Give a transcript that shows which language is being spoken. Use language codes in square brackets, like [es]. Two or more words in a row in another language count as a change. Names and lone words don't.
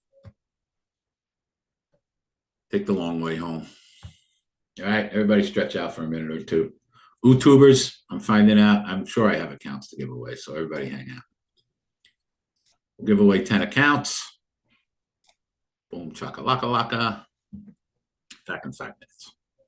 [en] Take the long way home. All right. Everybody stretch out for a minute or two. YouTubers, I'm finding out. I'm sure I have accounts to give away. So everybody hang out. We'll give away 10 accounts. Boom, chaka-laka-laka. Back in 5 minutes.